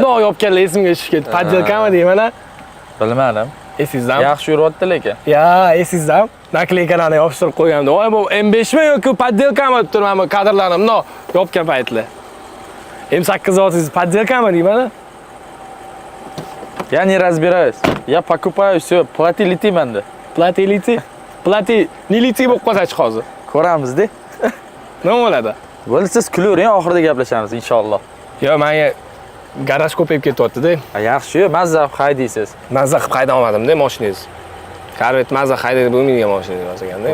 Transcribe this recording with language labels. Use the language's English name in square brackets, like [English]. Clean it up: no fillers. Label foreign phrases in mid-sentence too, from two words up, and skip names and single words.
[Uzbek] no yopganlar esimga tushib ketdi. Poddelkami deyman ha? Bilmadim. Esingizdan? Yaxshi yuryapti lekin. Ya, esingizdan? Nakleykalarni yopishtirib qo'ygandim. Voy, bu M5mi yoki poddelkami deb turibman kadrlarim, no yopgan paytlar. M8 zotingiz poddelkami deyman ha? [Russian] Я не разбираюсь. Я покупаю все, плати лети menda. Плати лети? Плати не лети [Uzbek] bo'lib qolsa-chi hozir? Ko'ramiz-da. Nima bo'ladi? Bo'ldi, siz kulavering, oxirida gaplashamiz inshaalloh. Yo, menga garaj ko'payib ketyapti-da. Yaxshi, mazza qilib haydaysiz. Mazza qilib hayda olmadim-da mashinangiz. Korvet mazza haydaydi bo'lmaydigan mashina yozganda.